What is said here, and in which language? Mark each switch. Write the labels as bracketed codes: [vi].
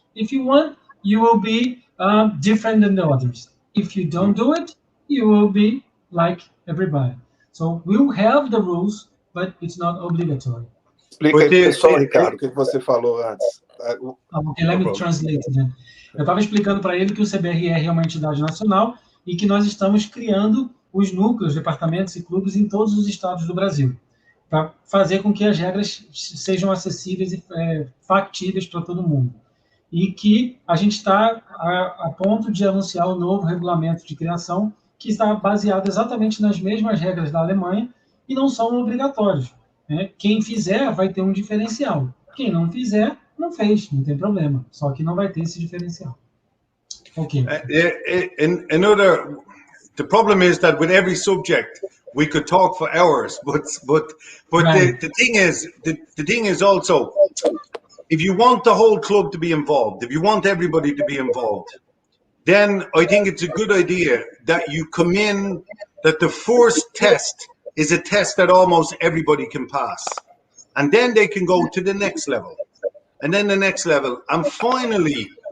[en] If you want, you will be different than the others. If you don't do it, you will be like everybody. So we'll have the rules, but it's not obligatory. [pt] Explica aí, pessoal, Ricardo, o que você falou antes. [en] Okay, let me translate then. [pt] Eu estava explicando para ele que o CBRR é uma entidade nacional e que nós estamos criando os núcleos, departamentos e clubes em todos os estados do Brasil, para fazer com que as regras sejam acessíveis e factíveis para todo mundo. E que a gente está a ponto de anunciar o novo regulamento de criação, que está baseado exatamente nas mesmas regras da Alemanha e não são obrigatórios. Né? Quem fizer vai ter um diferencial. Quem não fizer, não fez, não tem problema. Só que não vai ter esse diferencial. [en] Okay. The problem is that with every subject we could talk for hours, but right. the thing is also, if you want the whole club to be involved, if you want everybody to be involved, then I think it's a good idea that you come in, that the first test is a test that almost everybody can pass, and then they can go to the next level, and then the next level, and finally